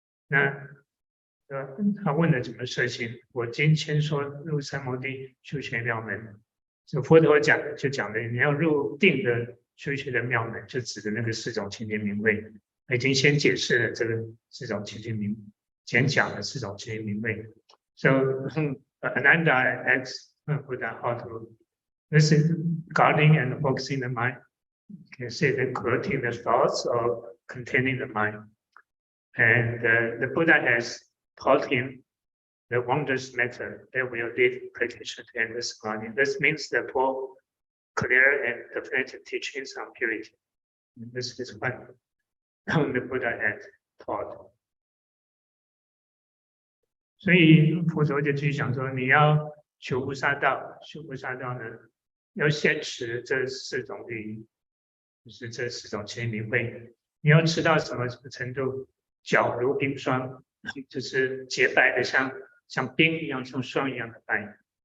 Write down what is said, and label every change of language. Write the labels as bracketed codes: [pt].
[zh] 那他问了怎么摄心？我今先说入三摩地修学妙门。这佛陀讲的，你要入定的修学的妙门，就指的那个4种清净明慧。已经先解释了这个4种清净明，简讲了4种清净明慧。 [en] So Ananda asks Buddha how to this is guarding and focusing the mind. You can say that correcting the thoughts or containing the mind. And the Buddha has taught him the wondrous method that will lead practitioner to endless samadhi. This means the 4 clear and definitive teachings on purity. And this is what the Buddha had taught. [zh] 所以佛陀就继续讲说，你要求菩萨道，修菩萨道呢，要先持这4种律仪，就是这4种清净明慧。你要吃到什么程度？皎如冰霜，就是洁白的像冰一样，像霜一样的白。